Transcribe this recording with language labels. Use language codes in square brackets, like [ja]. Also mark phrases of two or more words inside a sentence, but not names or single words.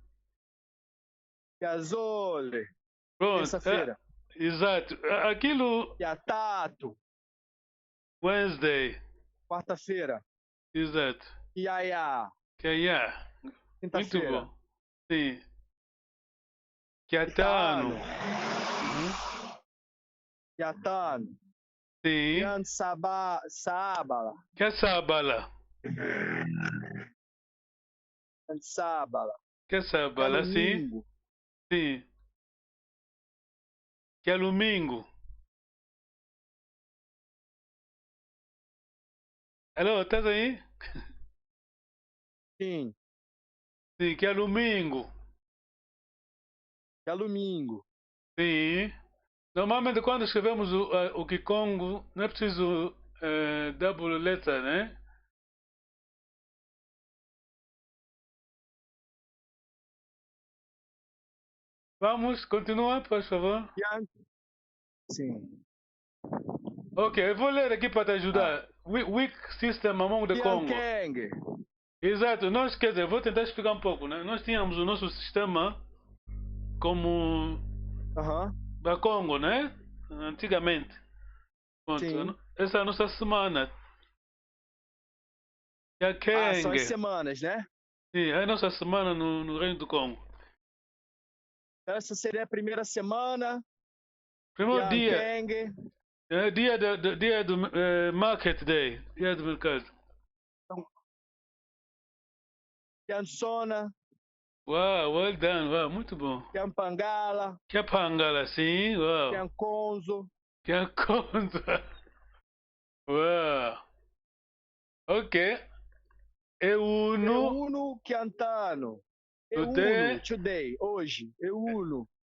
[pt] Chiasole, Pronto. terça-feira. Exato. Aquilo. Chiatato. Wednesday. Quarta-feira. Exato. Iaiá. Chiaiá. Muito Quinta-feira. bom. Sim. Chiatano. Chiatano. Sim. Sábala. Chiasabala. Sábala. Chiasabala, sim. Sim. Chialumingo. Alô, estás aí? Sim. Sim, Chialumingo. Chialumingo. Sim. Normalmente quando escrevemos o Kikongo, não é preciso [en] double letter, [pt] né? Vamos, continua, por favor. Sim. Ok, eu vou ler aqui para te ajudar. [en] Weak system among the Congo. [pt] Exato, nós, quer dizer, vou tentar explicar um pouco, né? Nós tínhamos o nosso sistema como da Congo, né? Antigamente. Pronto, essa é a nossa semana. São as semanas, né? Sim, é a nossa semana no Reino do Congo. Essa seria a primeira semana. Primeiro dia. É dia do [en] Market Day. [pt] Dia do mercado. Kiansona. Uau, [en] well done. [pt] Uau, muito bom. Kiampangala. Kiampangala, sim. Uau. Kiankonzo. Kiankonzo. Uau. Ok. [kg] Euno Kiantano. [pt] Today, hoje. Euno.